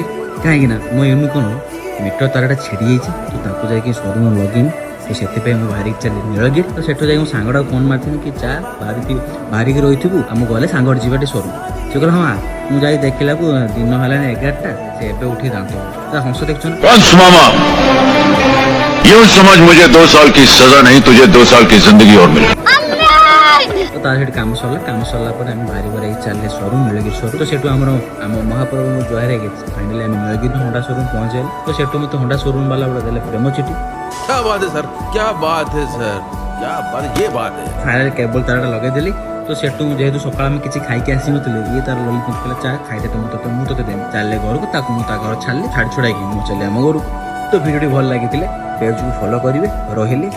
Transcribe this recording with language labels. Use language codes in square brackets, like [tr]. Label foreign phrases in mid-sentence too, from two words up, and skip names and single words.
[or] କାହିଁକିନା ମୋ ଏନୁ କ'ଣ ମିଟର ତାରଟା ଛିଡ଼ି ଯାଇଛି ତ ତାକୁ ଯାଇକି ସୋରୁମ ଲଗେଇନି। ତ ସେଥିପାଇଁ ମୁଁ ବାହାରିକି ଚାଲି ନୀଳଗିରି। ତ ସେଠୁ ଯାଇକି ମୋ ସାଙ୍ଗଟାକୁ ଫୋନ୍ ମାରିଥିଲି କି ଚା ବାହାରିକି ରହିଥିବୁ ଆମ ଗଲେ ସାଙ୍ଗଟେ ଯିବାଟେ ସୋରୁମ। ସେ କହିଲା ହଁ ମୁଁ ଯାଇ ଦେଖିଲାକୁ ଦିନ ହେଲାଣି 11ଟା ସେ ଏବେ ଉଠି ଦାନ୍ତ ତା ହଂସ ଦେଖୁଛନ୍ତି। [hi] मामा यूं समझ मुझे 2 साल की सजा नहीं तुझे 2 साल की जिंदगी और मिले। [or] ତ ତାର ସେଠି କାମ ସରିଲା ପରେ ଆମେ ବାହାରି ଚାଲିଲେ ସୋରୁମ ନୀଳଗିରି ସୋରୁମ। ତ ସେଠୁ ଆମ ମହାପ୍ରଭୁଙ୍କୁ ଜୁହାର ହେଇକି ଫାଇନାଲି ଆମେ ନୀଳଗିରି ହୋଣ୍ଡା ସୋରୁମ ପହଞ୍ଚିଗଲୁ। ତ ସେଠୁ ମୋତେ ହୋଣ୍ଡା ସୋରୁମ ବାଲା ଗୁଡ଼ା ଦେଲେ ପ୍ରେମ ଚିଠି। [hi] क्या बात है सर, क्या बात है सर, क्या बात, ये बात है। [or] ଫାଇନାଲି କେବଳ ତାରଟା ଲଗେଇଦେଲି। ତ ସେଠୁ ଯେହେତୁ ସକାଳ ଆମେ କିଛି ଖାଇକି ଆସିନଥିଲେ ଇଏ ତାର ଲଲିପପ କହିଲା ଚା ଖାଇଦେ ମୁଁ ତତେ ଦେବି। ଚାଲିଲେ ଘରକୁ ତାକୁ ମୁଁ ତା ଘର ଛାଡ଼ିଲି ଛାଡ଼ି ଛୁଡ଼ାଇକି ମୁଁ ଚାଲିଲି ଆମ ଘରକୁ। ତ ଭିଡ଼ିଓଟି ଭଲ ଲାଗିଥିଲେ ପେଜକୁ ଫଲୋ କରିବେ। ରହିଲି।